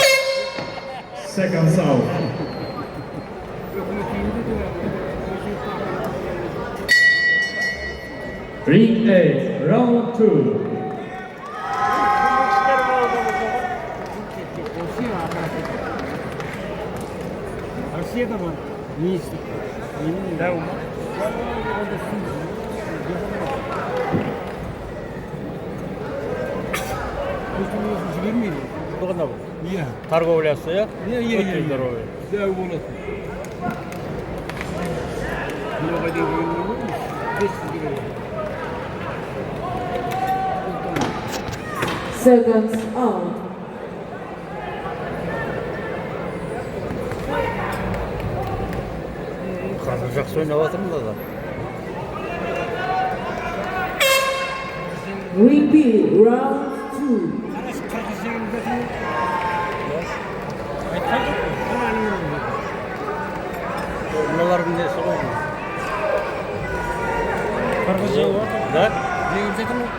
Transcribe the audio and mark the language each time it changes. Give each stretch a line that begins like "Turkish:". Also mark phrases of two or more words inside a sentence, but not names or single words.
English: Seconds out. Ring A, round 2.
Kazakh: Россияда бар. Министр. Да, Жібермейді. Бұғына бұл. Иә. Торговлясы, иә? Иә. Өте здоровый. Дәу болады. Мынаға дейін келгенде ғой, 500 келеді.
English: Seconds out.
Kazakh: Қазір жақсы ойнап жатырмыз да.
English: Ring B, round 2.
Kazakh: Қарасы қырғыз жерінде жатыр. Мыналардың несі ғой?
Uzbek: Qirg'iz javob oldi.
Kazakh: Да? Жеңіп жатыр ма?